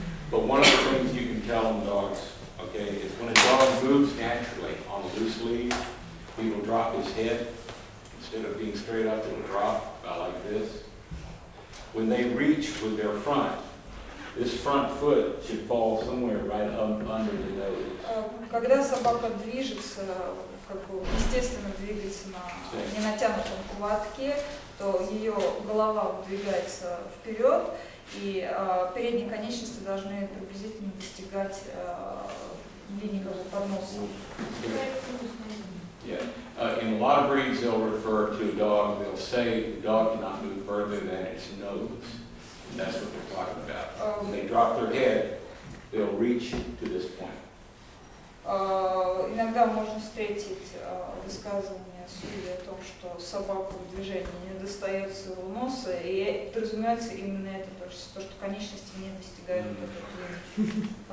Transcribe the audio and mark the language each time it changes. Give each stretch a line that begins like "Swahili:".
English: But one of the things you can tell in dogs, okay, is when a dog moves naturally on a loose lead, he will drop his head. Instead of being straight up, it will drop about like this. When they reach with their front, this front foot should fall somewhere right up under the nose.
Russian: Когда собака движется как бы естественно двигается на ненатянутом поводке, то ее голова выдвигается вперед, и передние конечности должны приблизительно достигать линии как бы подноса.
English: Yeah. In a lot of breeds, they'll refer to a dog, they'll say the dog cannot move further than its nose. And that's what they're talking about. When they drop their head, they'll reach to this point.
Russian: Иногда можно встретить высказывание судьи о том, что собаку в движении не достает своего носа, и подразумевается именно это, то, что конечности не достигают вот этой линии.